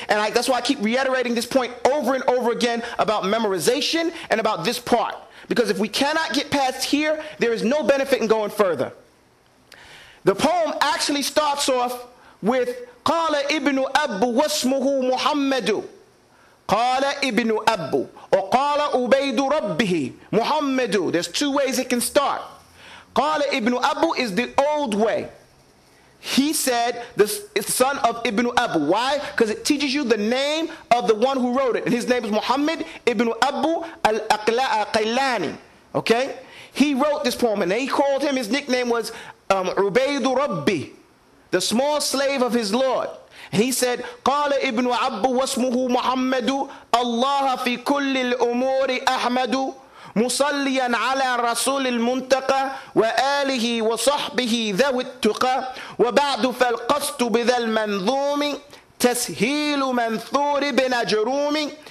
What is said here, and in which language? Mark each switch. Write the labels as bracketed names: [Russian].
[English] And that's why I keep reiterating this point over and over again about memorization and about this part. Because if we cannot get past here, there is no benefit in going further. The poem actually starts off with [Arabic] قال ابن أب واسمه محمد. قال ابن أب or قال عبيد ربه محمد. [English] There's two ways it can start. [Arabic] قال ابن أب [English] is the old way. He said it's the son of Ibn Abu. Why? Because it teaches you the name of the one who wrote it. And his name is Muhammad Ibn Abu al-Qailani. Okay? He wrote this poem and they called him, his nickname was Ubaydu Rabbi, the small slave of his Lord. And he said, [Arabic] قال ابن أبو واسمه محمد الله في كل الأمور أحمد مصليا على رسول المنتقى وآله وصحبه ذوي التقى وبعد فالقصد بذا المنظوم تسهيل منثور بن جروم